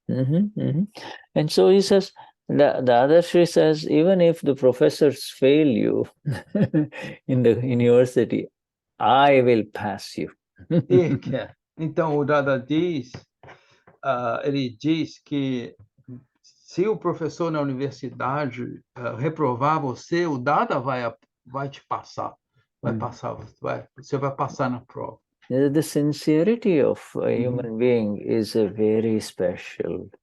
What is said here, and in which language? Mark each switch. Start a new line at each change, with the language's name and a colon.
English: And so he says, the Dadashri says, even if the professors fail you in the university, I will pass you.
Portuguese: E quer. Então, o Dada diz, ele diz que se o professor na universidade reprovar você, o Dada vai te passar. Vai passar, você vai passar na prova.
English: The sincerity of a Uhum. human being is a very special